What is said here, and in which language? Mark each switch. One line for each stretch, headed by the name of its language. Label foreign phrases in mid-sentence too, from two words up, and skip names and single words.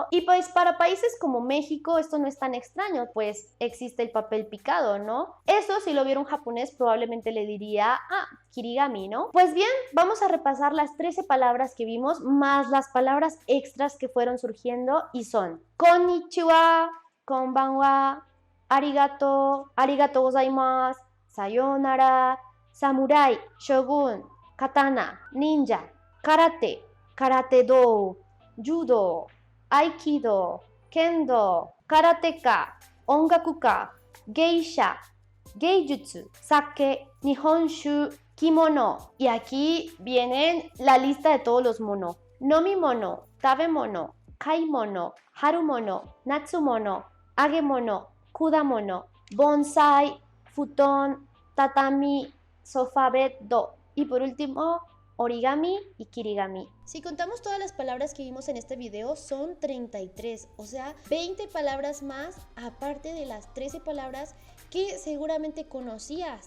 Spanish: Y pues para países como México esto no es tan extraño, pues existe el papel picado, ¿no? Eso, si lo viera un japonés, probablemente le diría, kirigami, ¿no? Pues bien, vamos a repasar las 13 palabras que vimos, más las palabras extras que fueron surgiendo, y son
Japanese: こんにちは、こんばんは, ありがと、ありがとうございます、さようなら、侍, 将軍、刀、忍者、空手、空手道, 柔道、合気道、剣道、空手家、音楽家、芸者、芸術、酒、日本酒, kimono.
Spanish: Y aquí vienen la lista de todos los mono.
Japanese: 飲み物、食べ物、買い物, 春物、夏物、揚げ物, 果物、盆栽、布団、畳, ソファーベッド.
Spanish: Y por último, origami y kirigami. Si contamos todas las palabras que vimos en este video, son 33, o sea, 20 palabras más, aparte de las 13 palabras que seguramente conocías.